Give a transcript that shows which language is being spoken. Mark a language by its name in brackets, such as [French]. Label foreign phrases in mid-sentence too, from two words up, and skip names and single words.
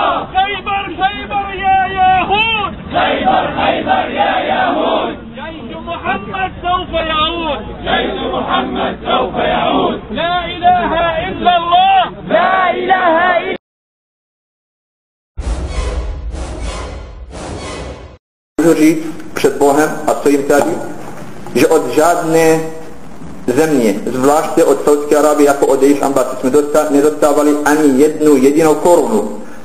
[Arabic] خيبر خيبر يا يهود، خيبر خيبر يا يهود، جيش محمد سوف يعود، جيش محمد سوف يعود. لا اله الا الله، لا اله الا [Czech] Můžu říct před Bohem a stojím tady, že od žádné země, zvláště od Saudské Arábie jako od jejich ambasády, jsme nedostávali ani jednu jedinou korunu.